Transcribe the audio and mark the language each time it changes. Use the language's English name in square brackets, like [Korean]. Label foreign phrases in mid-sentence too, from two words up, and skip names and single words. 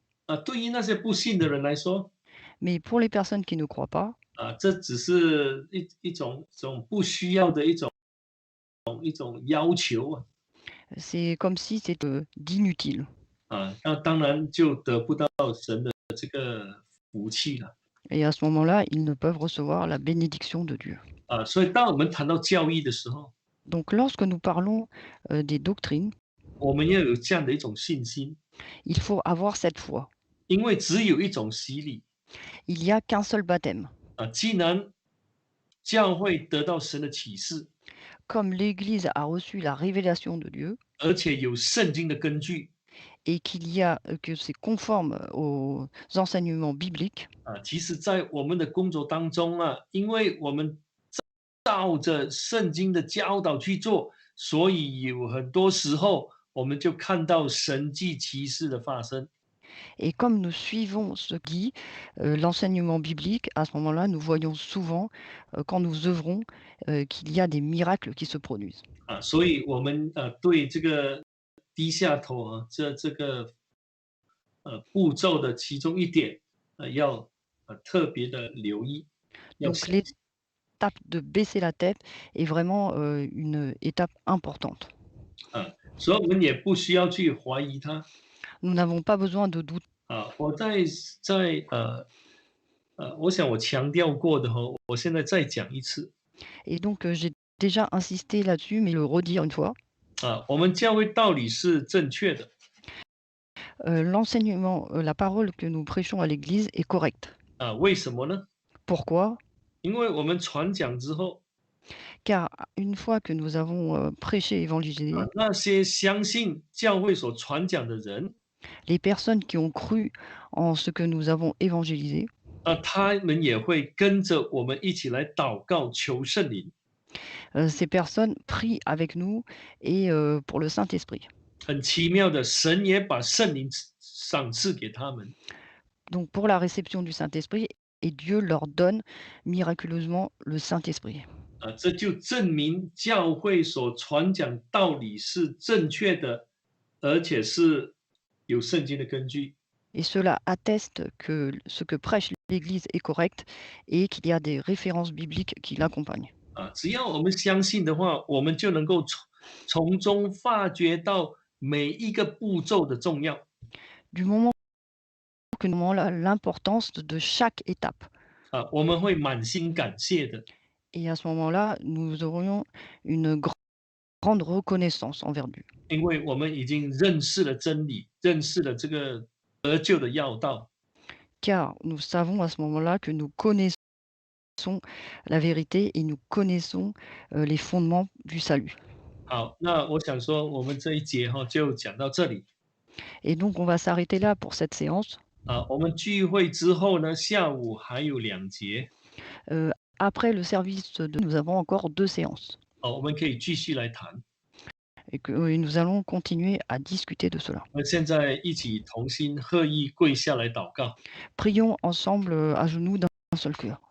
[Chinese] 对于那些不信的人来说， [French] Mais pour les personnes qui ne croient pas, [Chinese] 这只是一种不需要的一种要求啊。 [French] c'est comme si c'était d'inutile. [Chinese] 那当然就得不到神的这个福气了。 [French] Et à ce moment-là, ils ne peuvent recevoir la bénédiction de Dieu. [Chinese] 所以当我们谈到教义的时候， [French] Donc lorsque nous parlons des doctrines, [Chinese] 我们要有这样的一种信心， [French] il faut avoir cette foi. [Chinese] 因为只有一种洗礼。 [French] Il n'y a qu'un seul baptême. [Chinese] 既然教会得到神的启示， [French] Comme l'Église a reçu la révélation de Dieu [Chinese] 而且有圣经的根据， [French] et qu'il y a que c'est conforme aux enseignements bibliques, [Chinese] 其实在我们的工作当中因为我们照着圣经的教导去做， 所以有很多时候我们就看到神迹奇事的发生。 [French] Et comme nous suivons ce qui dit, l'enseignement biblique, à ce moment-là, nous voyons souvent, quand nous œuvrons, qu'il y a des miracles qui se produisent. [Chinese] 所以我们对这个低下头这个步骤的其中一点，要特别的留意，要 [French] Donc [Chinese] 小心。 [French] l'étape de baisser la tête est vraiment, une étape importante. [Chinese] 所以我们也不需要去怀疑他。 [French] Nous n'avons pas besoin de douter. [Chinese] 我我想我强调过的哈，我现在再讲一次。 [French] Et donc, j'ai déjà insisté là-dessus, mais le redire une fois, [Chinese] 我们教会道理是正确的。 [French] l'enseignement, la parole que nous prêchons à l'église est correcte. [Chinese] 为什么呢？ [French] Pourquoi? [Chinese] 因为我们传讲之后， [French] Car une fois que nous avons, prêché, évangélisé, [Chinese] 那些相信教会所传讲的人， [French] les personnes qui ont cru en ce que nous avons évangélisé, [Chinese] 他们也会跟着我们一起来祷告求圣灵。 [French] ces personnes prient avec nous et pour le Saint-Esprit. [Chinese] 很奇妙的，神也把圣灵赏赐给他们。 [French] Donc pour la réception du Saint-Esprit et Dieu leur donne miraculeusement le Saint-Esprit. [Chinese] 这就证明教会所传讲道理是正确的，而且是有圣经的根据。 [French] Et cela atteste que ce que prêche l'Église est correct et qu'il y a des références bibliques qui l'accompagnent. [Chinese] 只要我们相信的话，我们就能够从中发掘到每一个步骤的重要。 [French] Du moment que nous avons l'importance de chaque étape. [Chinese] 我们会满心感谢的。 [French] Et à ce moment-là, nous aurions une grande reconnaissance envers Dieu. [Chinese] 因为我们已经认识了真理，认识了这个得救的要道。 [French] Car nous savons à ce moment-là que nous connaissons la vérité et nous connaissons les fondements du salut. [Chinese] 好，那我想说，我们这一节就讲到这里。 [French] Et donc on va s'arrêter là pour cette séance. [Chinese] 我们聚会之后呢，下午还有2节。 [French] Après le service nous avons encore 2 séances. [Chinese] 我们可以继续来谈。 [French] Et nous allons continuer à discuter de cela. [Chinese] 我们现在一起同心合意跪下来祷告。 [French] Prions ensemble, à genoux d'un seul cœur.